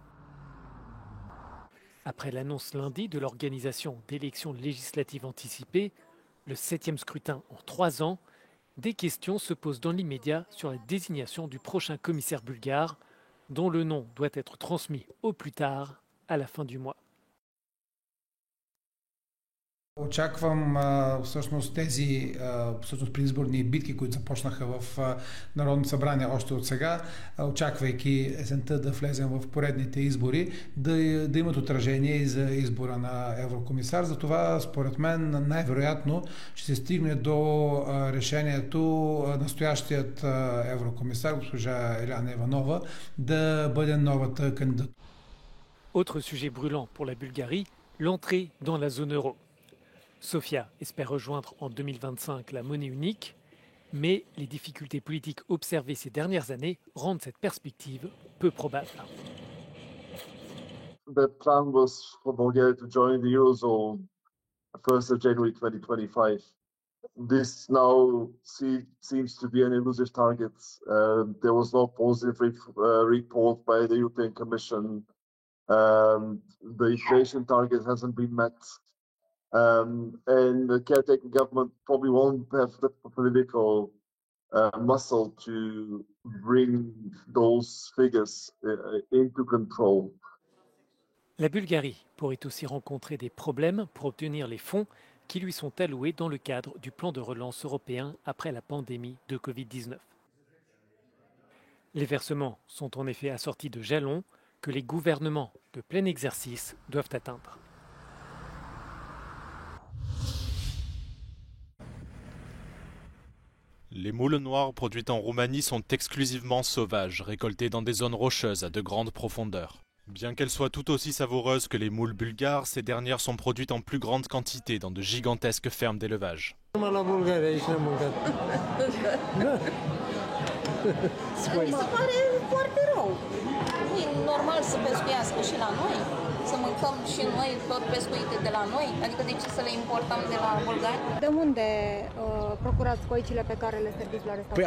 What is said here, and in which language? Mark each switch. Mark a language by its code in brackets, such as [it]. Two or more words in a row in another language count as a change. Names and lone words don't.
[fr] Après l'annonce lundi de l'organisation d'élections législatives anticipées, le 7e scrutin en 3 ans, des questions se posent dans l'immédiat sur la désignation du prochain commissaire bulgare, dont le nom doit être transmis au plus tard à la fin du mois. [bg] Очаквам всъщност тези предизборни битки, които започнаха в Народното събрание още от сега, очаквайки есента да влезем в поредните избори, да имат отражение и за избора на еврокомисар. Затова, според мен, най-вероятно ще се стигне до решението настоящият еврокомисар, госпожа Еляна Иванова, да бъде новата кандидат. [fr] Autre sujet brûlant pour la Bulgarie, l'entrée dans la zone euro. Sofia espère rejoindre en 2025 la monnaie unique, mais les difficultés politiques observées ces dernières années rendent cette perspective peu probable. [en] The plan was for Bulgaria to join the Eurozone 1st of January 2025. This now seems to be an elusive target. There was no positive report by the European Commission. The inflation target hasn't been met. And the caretaker government probably won't have the political muscle to bring those figures into control. [fr] La Bulgarie pourrait aussi rencontrer des problèmes pour obtenir les fonds qui lui sont alloués dans le cadre du plan de relance européen après la pandémie de Covid-19. Les versements sont en effet assortis de jalons que les gouvernements de plein exercice doivent atteindre. Les moules noires produites en Roumanie sont exclusivement sauvages, récoltées dans des zones rocheuses à de grandes profondeurs. Bien qu'elles soient tout aussi savoureuses que les moules bulgares, ces dernières sont produites en plus grande quantité dans de gigantesques fermes d'élevage. [ro] Să mâncăm și noi tot pescuite de la noi, adică de ce să le importăm de la bulgari? De unde procurați coicile pe care le serviți la restaurant?